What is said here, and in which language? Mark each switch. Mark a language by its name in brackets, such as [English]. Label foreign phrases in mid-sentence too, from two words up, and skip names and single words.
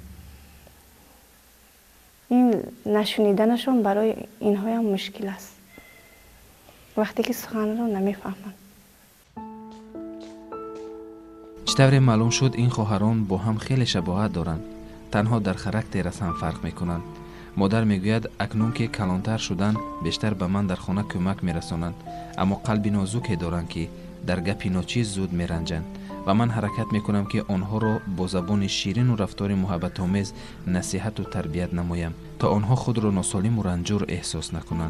[Tajik] ин нашуниданашон барои инҳоям мушкил аст, вақте ки суханро намефаҳманд. чӣ тавре маълум шуд ин хоҳарон бо ҳам хеле шабоҳат доранд. танҳо дар характер аз ҳам фарқ мекунанд. Модар мегӯяд акнун ки калонтар шудан бештар ба ман дар хона кӯмак мерасонанд, аммо қалби нозуке доранд ки дар гапи ночиз зуд меранҷанд ва ман ҳаракат мекунам ки онҳоро бо забони ширин ва рафтори муҳаббатомез насиҳат ва тарбия намоям то онҳо худро носолим ва ранҷур эҳсос накунанд.